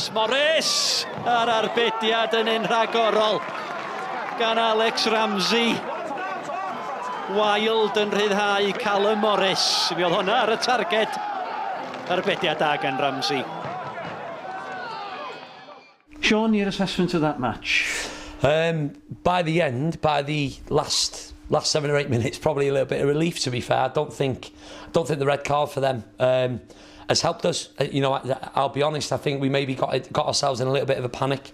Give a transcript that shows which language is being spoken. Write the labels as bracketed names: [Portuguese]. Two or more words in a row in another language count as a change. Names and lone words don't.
[Welsh] A'r arbediad yn un rhagorol gan Alex Ramsey. Wild yn rhyddhau Callum Morris. Mi oedd hwnna ar y targed. Arbediad da gan Ramsey. [English] Sean, your assessment of that match? By the end, by the last 7 or 8 minutes, probably a little bit of relief, to be fair. I don't think the red card for them has helped us. You know, I'll be honest, I think we maybe got ourselves in a little bit of a panic.